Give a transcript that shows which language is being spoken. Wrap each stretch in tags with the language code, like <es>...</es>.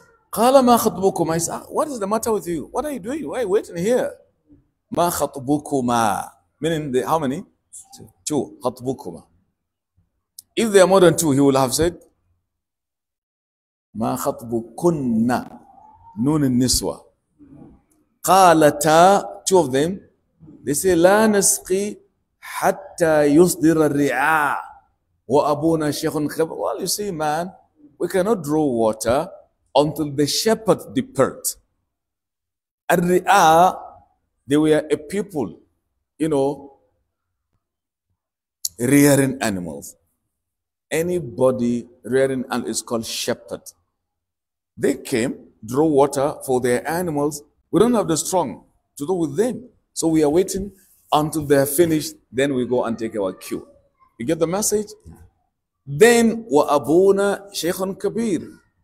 <ar>قَالَ مَا خَطْبُكُمَا.</ar> <en>I said, what is the matter with you? What are you doing? Why are you waiting here? Ma khatbukuma, meaning how many? Two. Khatbukuma. If there are more than two, he will have said</en> <ar>ما خطبكن نون النسوة قالتا,</ar> <en>two of them, they say</en> <ar>لا نسقي حتى يصدر الرعاء وأبونا شيخ كبير.</ar> <en>Well, you see, man, we cannot draw water until the shepherd depart. الرعاء, they were a people, you know, rearing animals. Anybody rearing animals is called shepherd. They came, draw water for their animals. We don't have the strong to do with them. So we are waiting until they are finished. Then we go and take our cue. You get the message?</en> <ar>Then, وَأَبُونَا شَيْخٌ كَبِيرٌ.</ar>